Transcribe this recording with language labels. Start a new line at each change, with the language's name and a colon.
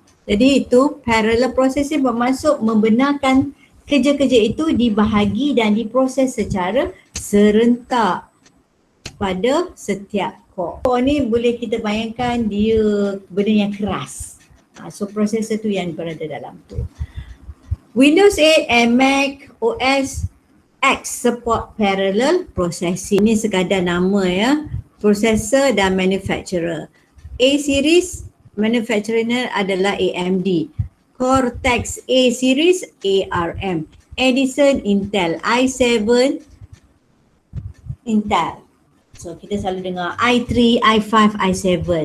Malay: Jadi itu parallel processing bermaksud membenarkan kerja-kerja itu dibahagi dan diproses secara serentak pada setiap core. Core ni boleh kita bayangkan dia benda yang keras. So processor tu yang berada dalam tu.
English: Windows 8 and Mac OS X support parallel processing.
Malay: Ini sekadar nama ya. Processor dan manufacturer. A series manufacturernya adalah AMD.
English: Cortex A series ARM. Edison Intel. i7 Intel.
Malay: So kita selalu dengar i3, i5, i7.